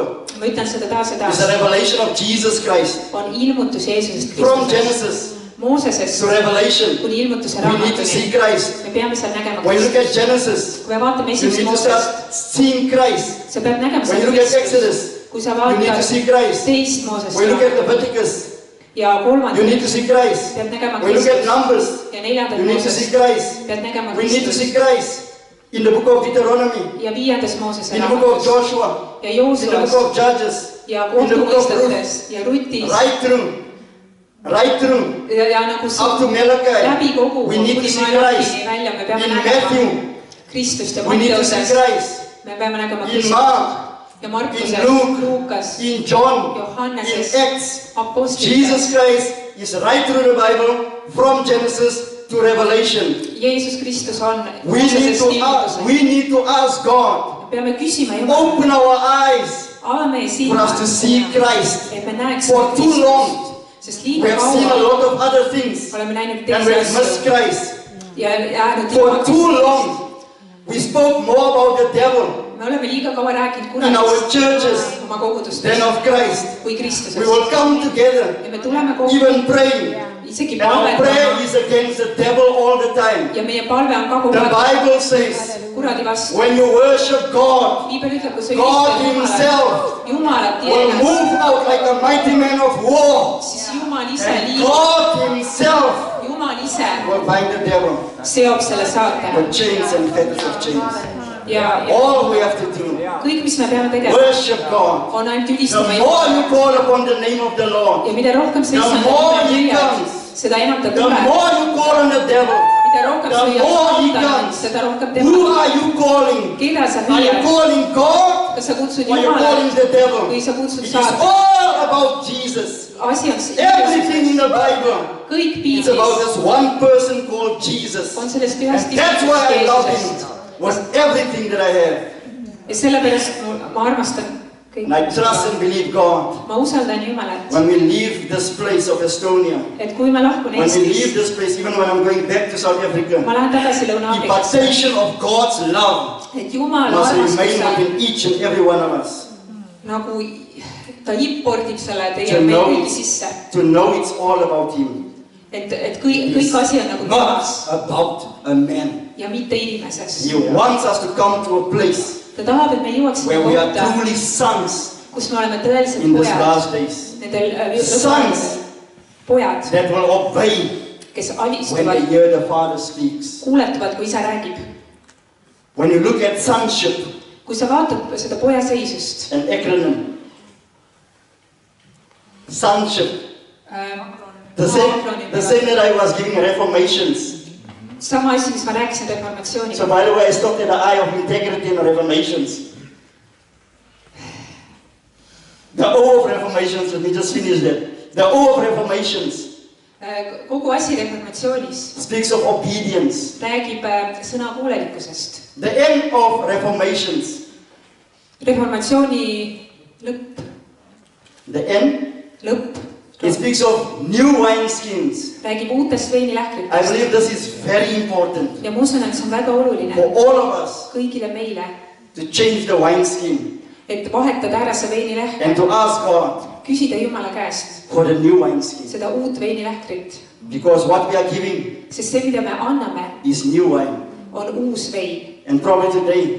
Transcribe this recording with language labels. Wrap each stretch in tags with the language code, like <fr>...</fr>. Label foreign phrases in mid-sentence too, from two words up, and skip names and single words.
<et>ma ütlen seda taas ja</et> <en>is</en> <et>taas,</et> <en>a revelation of Jesus Christ.</en> <et>on ilmutus Jeesusest</et> <en>From</en> <et>Kristusest.</et> <en>Genesis</en> <et>Moosesest</et> <en>to Revelation,</en> <et>kuni ilmutuse</et> <en>we need to see</en> <et>raamatuni.</et> <en>Christ.</en> <et>Me peame seal nägema</et> <en>When you look at</en> <et>Kristust.</et> <en>Genesis,</en> <et>Kui me vaatame</et> <en>you</en> <et>esimest</et> <en>need to</en> <et>Moosest,</et> <en>start seeing Christ.</en> <et>sa pead nägema</et> <en>When</en> <et>seal</et> <en>you look at</en> <et>Kristust.</et> <en>Exodus,</en> <et>Kui sa</et> <en>you need to</en> <et>vaatad</et> <en>see Christ.</en> <et>teist Moosest</et> <en>When you look at</en> <et>raamatut</et> <en>Leviticus,</en> <et>ja</et> <en>you need to</en> <et>kolmandat,</et> <en>see Christ.</en> <et>pead nägema</et> <en>When you look at</en> <et>Kristust.</et> <en>Numbers,</en> <et>Ja neljandat</et> <en>you need to see</en> <et>Moosest</et> <en>Christ.</en> <et>pead nägema</et> <en>We need to see</en> <et>Kristust.</et> <en>Christ in the book of Deuteronomy,</en> <et>Ja viiendas Moosese</et> <en>in the book of</en> <et>raamatus</et> <en>Joshua,</en> <et>ja</et> <en>in the book</en> <et>Joosuas</et> <en>of Judges,</en> <et>ja</et> <en>in the book of Ruth,</en> <et>kohtumõistetes ja Rutis</et> <en>right through,</en> <et>ja nagu</et> <en>up to Malachi.</en> <et>läbi kogu</et> <en>We need to</en> <et>kuni</et> <en>see</en> <et>Malakini</et> <en>Christ</en> <et>välja, me peame</et> <en>in</en> <et>nägema</et> <en>Matthew.</en> <et>Kristust ja</et> <en>We need to see</en> <et>Matteoses,</et> <en>Christ</en> <et>me peame nägema</et> <en>in</en> <et>Kristust</et> <en>Mark,</en> <et>ja Markuses,</et> <en>in Luke,</en> <et>Luukas,</et> <en>in John, in</en> <et>Johanneses,</et> <en>Acts.</en> <et>Apostlites.</et> <en>Jesus Christ is right through the Bible from Genesis to Revelation.</en> <et>Jeesus Kristus on</et> <en>We need</en> <et>Moosesest</et> <en>to</en> <et>ilmutusest.</et> <en>ask God,</en> <et>Me peame küsima Jumala,</et> <en>open our eyes</en> <et>ava meie</et> <en>for us to</en> <et>silmad,</et> <en>see Christ.</en> <et>et me näeks</et> <en>For too long,</en> <et>sest</et> <en>we</en> <et>liiga</et> <en>have seen a</en> <et>kaua</et> <en>lot of other things</en> <et>oleme näinud</et> <en>and we</en> <et>teisi</et> <en>have missed</en> <et>asju</et> <en>Christ.</en> <et>ja jäänud</et> <en>For</en> <et>ilma</et> <en>too</en> <et>Kristust.</et> <en>long, we spoke more about the devil</en> <et>Me oleme liiga kaua rääkinud</et> <en>in our</en> <et>kuradist</et> <en>churches</en> <et>oma kogudustes</et> <en>than of Christ.</en> <et>kui</et> <en>We</en> <et>Kristusest.</et> <en>will come together,</en> <et>Ja me tuleme kokku</et> <en>even praying.</en> <et>isegi</et> <en>And our prayer</en> <et>palvetama</et> <en>is against the devil all the time.</en> <et>ja meie palve on ka kogu</et> <en>The</en> <et>aeg</et> <en>Bible says,</en> <et>kuradi vastu.</et> <en>when you worship God,</en> <et>Piibel ütleb, kui sa</et> <en>God</en> <et>ülistad</et> <en>himself</en> <et>Jumalat</et> <en>will</en> <et>teenas,</et> <en>move out like a mighty man of war.</en> <et>siis Jumal ise</et> <en>And</en> <et>liigub,</et> <en>God himself</en> <et>Jumal ise</et> <en>will bind the devil</en> <et>seob selle saatana</et> <en>with chains and fetters of chains.</en> <et>ja</et> <en>All we have to do,</en> <et>kõik, mis me peame tegema,</et> <en>worship God.</en> <et>on ainult</et> <en>The</en> <et>ülistama</et> <en>more you</en> <et>Jumalat.</et> <en>call upon the name of the Lord,</en> <et>Ja mida rohkem sa</et> <en>The</en> <et>issanda</et> <en>more</en> <et>nime</et> <en>he</en> <et>lüüad,</et> <en>comes,</en> <et>seda enam ta</et> <en>the</en> <et>tuleb.</et> <en>more you call on the devil,</en> <et>Mida rohkem sa</et> <en>the</en> <et>lüüad</et> <en>more he</en> <et>saatanat,</et> <en>comes.</en> <et>seda rohkem</et> <en>Who</en> <et>tema.</et> <en>are you calling?</en> <et>Keda sa</et> <en>Are you</en> <et>lüüad?</et> <en>calling God</en> <et>Kas sa kutsud</et> <en>or are you calling</en> <et>Jumalat</et> <en>the devil?</en> <et>või sa kutsud</et> <en>It is</en> <et>saatan?</et> <en>all about Jesus.</en> <et>Asi on</et> <en>Everything in the Bible,</en> <et>kõik</et> <en>it's about</en> <et>piiblis</et> <en>this one person called Jesus.</en> <et>on sellest ühest</et> <en>And that's why I love</en> <et>Jeesusest.</et> <en>him with everything that I have.</en> <et>Ja sellepärast ma armastan</et> <en>And I</en> <et>kõik.</et> <en>trust and believe God.</en> <et>Ma usaldan Jumalat,</et> <en>When we leave this place of Estonia,</en> <et>et kui ma lahkun</et> <en>when we leave</en> <et>Eestist,</et> <en>this place, even when I'm going back to South Africa,</en> <et>ma lähen tagasi Lõuna-Aafrikasse,</et> <en>impartation of God's love</en> <et>et Jumala</et> <en>must remain</en> <et>armastuse</et> <en>within each and every one of us.</en> <et>nagu ta impordib selle teie</et> <en>To</en> <et>meil</et> <en>know</en> <et>kõigi</et> <en>it.</en> <et>sisse.</et> <en>To know it's all about Him.</en> <et>Et kõik asi on nagu</et> <en>Not</en> <et>temas</et> <en>about a man.</en> <et>ja mitte inimeses.</et> <en>He wants us to come to a place</en> <et>Ta tahab, et me jõuaksime</et> <en>where we are</en> <et>kohta,</et> <en>truly sons</en> <et>kus me oleme tõelised</et> <en>in these</en> <et>pojad,</et> <en>last days.</en> <et>nendel</et> <en>Sons</en> <et>pojad,</et> <en>that will obey</en> <et>kes</et> <en>when</en> <et>alistuvad,</et> <en>they hear the Father speaks.</en> <et>kuuletuvad, kui isa räägib.</et> <en>When you look at sonship,</en> <et>Kui sa vaatad seda poja seisust,</et> <en>an acronym, sonship, the same that I was giving reformations.</en> <et>sama asi, mis ma rääkisin reformatsiooniga.</et> <en>So by the way, I stopped at the eye of integrity in the reformations. The O of reformations, let me just finish that. The O of reformations</en> <et>Kogu asi reformatsioonis</et> <en>speaks of obedience.</en> <et>räägib sõna kuulelikkusest.</et> <en>The end of reformations,</en> <et>Reformatsiooni lõpp,</et> <en>the end, it speaks of new wineskins.</en> <et>räägib uutest</et> <en>I</en> <et>veinilähkritest.</et> <en>believe this is very important</en> <et>Ja ma usun, et see on väga oluline</et> <en>for all of us</en> <et>kõigile meile,</et> <en>to change the wineskin</en> <et>et vahetada ära see veinilähk,</et> <en>and to ask God</en> <et>küsida Jumala käest</et> <en>for the new wineskin.</en> <et>seda uut veinilähkrit.</et> <en>Because what we are giving</en> <et>sest see, mida me anname,</et> <en>is new wine.</en> <et>on uus vein.</et> <en>And probably today,</en>